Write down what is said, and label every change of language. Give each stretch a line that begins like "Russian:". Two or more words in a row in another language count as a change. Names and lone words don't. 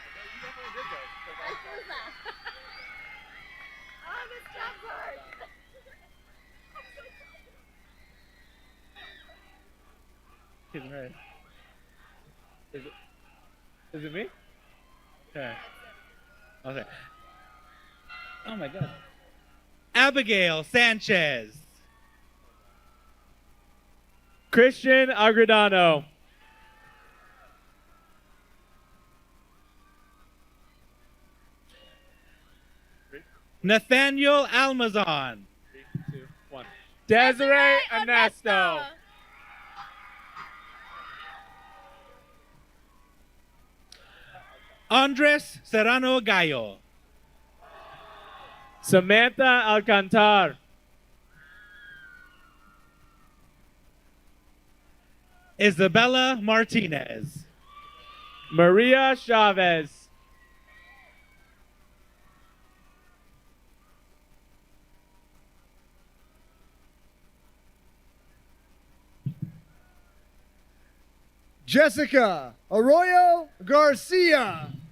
English: Is it me? Okay. Okay. Oh my God. Abigail Sanchez. Christian Agredano. Nathaniel Almazan. 3, 2, 1. Desiree Ernesto. Andres Serrano Gallo. Samantha Alcantar. Isabella Martinez. Maria Chavez. Jessica Arroyo Garcia.